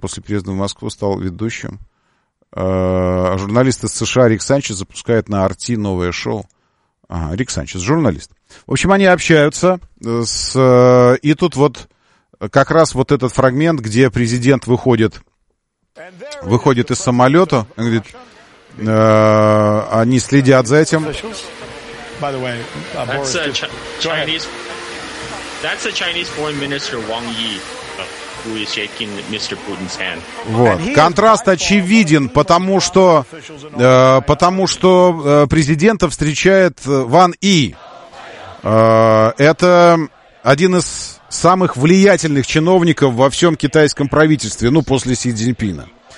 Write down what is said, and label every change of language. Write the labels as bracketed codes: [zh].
[ru] После приезда в Москву стал ведущим. Журналист из США Рик Санчес запускает на RT новое шоу. Ага, Рик Санчес, журналист. В общем, они общаются. И тут вот... Как раз вот этот фрагмент, где президент выходит из самолета, он говорит, они следят за этим. [en] That's a Chinese foreign minister Wang Yi, who is shaking Mr. Putin's hand. [ru] Вот. Контраст очевиден, потому что президента встречает Ван И. Это один из самых влиятельных чиновников во всем китайском правительстве, ну, после Си Цзиньпина.